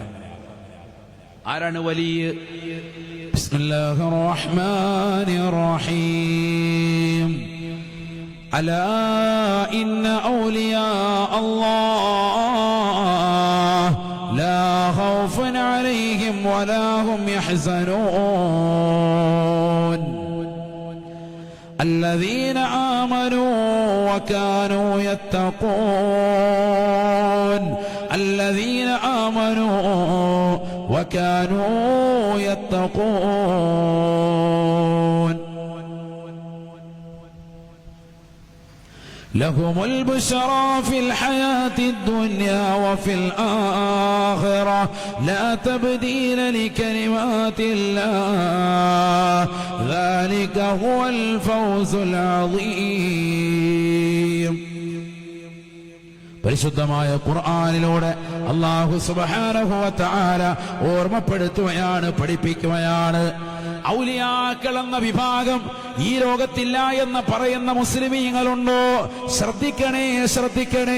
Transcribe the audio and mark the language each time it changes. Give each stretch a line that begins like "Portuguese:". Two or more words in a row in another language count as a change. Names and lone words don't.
Malayalam: ആരാണ് വലിയ?
Arabic: بسم الله الرحمن الرحيم. ألا إن أولياء الله لا خوف عليهم ولا هم يحزنون الذين آمنوا وكانوا يتقون الذين آمنوا وكانوا يتقون لهم البشرى في الحياة الدنيا وفي الآخرة لا تبديل لكلمات الله ذلك هو الفوز العظيم.
Malayalam: പരിശുദ്ധമായ ഖുർആനിലൂടെ
Arabic: الله سبحانه وتعالى
Malayalam: ഓർമ്മപ്പെടുത്തുകയാണ്, പഠിപ്പിക്കുകയാണ്. ഔലിയാക്കൾ എന്ന വിഭാഗം ഈ ലോകത്തില്ല എന്ന് പറയുന്ന മുസ്ലിമീങ്ങളുണ്ടോ? ശ്രദ്ധിക്കണേ, ശ്രദ്ധിക്കണേ.